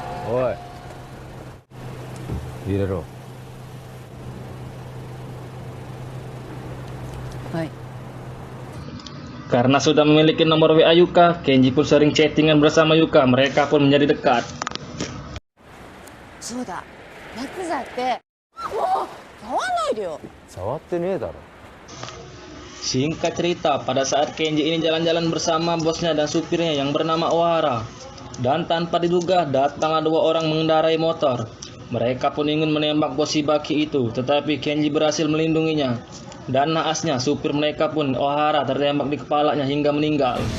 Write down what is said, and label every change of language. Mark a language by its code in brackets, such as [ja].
[ja] Oi. Irero. [id] Karena sudah memiliki nomor WA Yuka, Kenji pun sering chattingan bersama Yuka. Mereka pun menjadi dekat. [ja] そうだ、ヤクザってもう触んないでよ。触ってねえだろ。 [id] Singkat cerita, pada saat Kenji ini jalan-jalan bersama bosnya dan supirnya yang bernama Ohara, dan tanpa diduga datanglah dua orang mengendarai motor. Mereka pun ingin menembak bos Shibaki itu, tetapi Kenji berhasil melindunginya. Dan naasnya supir mereka pun Ohara tertembak di kepalanya hingga meninggal.